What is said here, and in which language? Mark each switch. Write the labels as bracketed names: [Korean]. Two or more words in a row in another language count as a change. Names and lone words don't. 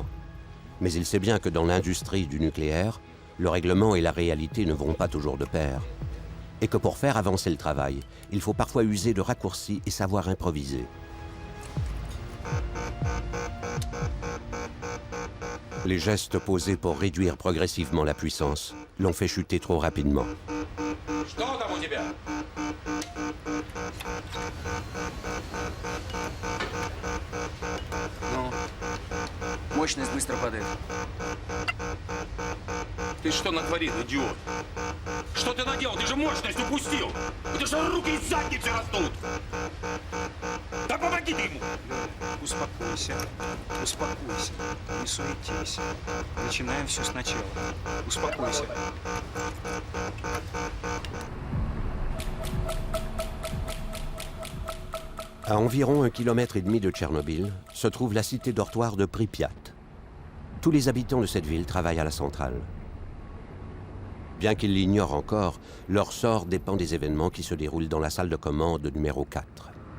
[French] Mais il sait bien que dans l'industrie du nucléaire, le règlement et la réalité ne vont pas toujours de pair. Et que pour faire avancer le travail, il faut parfois user de raccourcis et savoir improviser. Les gestes posés pour réduire progressivement la puissance l'ont fait chuter trop rapidement. [Russian] Что там у тебя? Ну, мощность быстро падает. Ты что натворил, идиот? Что ты наделал? Ты же мощность упустил! У тебя же руки из задницы растут! Да помоги ты ему! Успокойся, успокойся, не суетись. Начинаем все сначала. Успокойся. [French] À environ 1,5 km de Tchernobyl se trouve la cité dortoir de Pripyat. Tous les habitants de cette ville travaillent à la centrale. Bien qu'ils l'ignorent encore, leur sort dépend des événements qui se déroulent dans la salle de commande numéro 4.